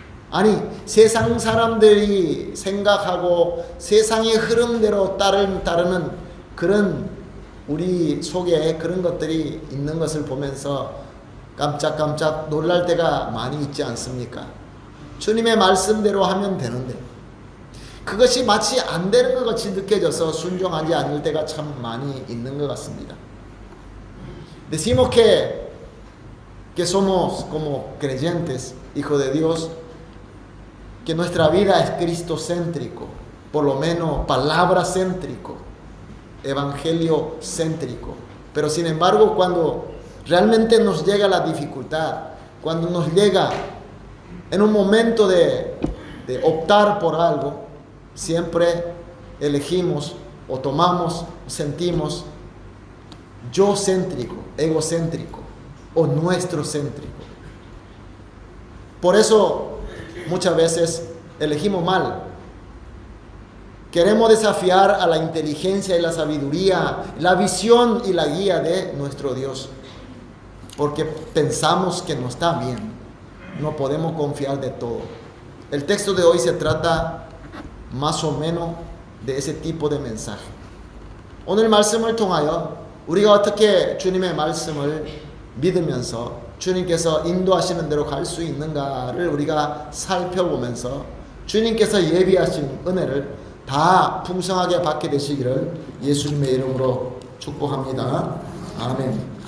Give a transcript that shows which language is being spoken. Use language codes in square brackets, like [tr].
[ko] 아니, 세상 사람들이 생각하고 세상의 흐름대로 따르는 그런 우리 속에 그런 것들이 있는 것을 보면서 깜짝깜짝 놀랄 때가 많이 있지 않습니까? 주님의 말씀대로 하면 되는데 그것이 마치 안 되는 것 같이 느껴져서 순종하지 않을 때가 참 많이 있는 것 같습니다. [es] Decimos que somos como creyentes, hijos de Dios, que nuestra vida es cristocéntrico, por lo menos palabra céntrico, evangelio céntrico. Pero sin embargo, cuando realmente nos llega la dificultad, cuando nos llega en un momento de optar por algo, siempre elegimos o tomamos, sentimos yo céntrico, egocéntrico o nuestro céntrico. Por eso muchas veces elegimos mal. Queremos desafiar a la inteligencia y la sabiduría, la visión y la guía de nuestro Dios, porque pensamos que no está bien. No podemos confiar de todo. El texto de hoy se trata más o menos de ese tipo de mensaje. [ko] 오늘 말씀을 통하여 우리가 어떻게 주님의 말씀을 믿으면서 주님께서 인도하시는 대로 갈 수 있는가를 우리가 살펴보면서 주님께서 예비하신 은혜를 다 풍성하게 받게 되시기를 예수님의 이름으로 축복합니다. 아멘.